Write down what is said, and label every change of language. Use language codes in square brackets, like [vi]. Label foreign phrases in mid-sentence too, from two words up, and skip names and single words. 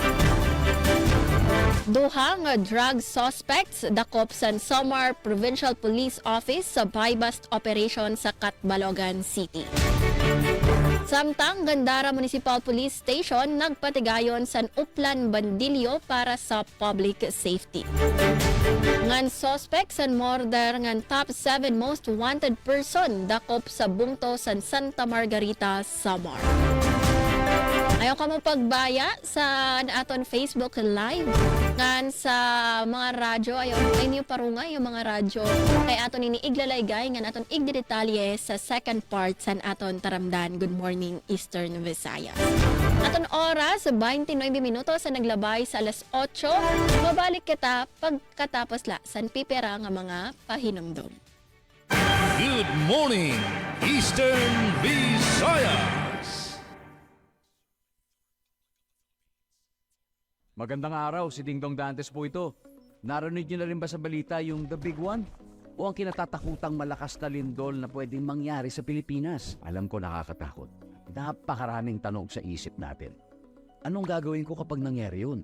[war] Duha nga [en] drug suspects [war] dakop sa Samar Provincial Police Office sa [en] buy-bust operation [war] sa Catbalogan City. Samtang Gandara Municipal Police Station nagpatigayon sa Uplan Bandilyo para sa [en] public safety. [war] Ngan suspects sa murder ngan [en] top 7 most wanted person [war] dakop sa bungto sa Santa Margarita, Samar. Ayaw ka mo pagbaya sa aton Facebook Live ngan sa mga radyo, ayaw niyo parungay yung mga radyo kay aton ini iglalayggay ngan aton igdetalye sa [en] second part [war] sa aton taramdan. [en] Good morning [war] Eastern Visayas. Aton oras 29 minutos sa naglabay sa alas 8. Mabalik kita pagkatapos la san pipera nga mga pahinumdom. [en] Good morning, Eastern Visayas. [tl] Magandang araw, si Dingdong Dantes po ito. Narinig niyo na rin ba sa balita yung The Big One? O ang kinatatakutang malakas na lindol na pwedeng mangyari sa Pilipinas? Alam ko nakakatakot. Napakaraming tanong sa isip natin. Anong gagawin ko kapag nangyari yun?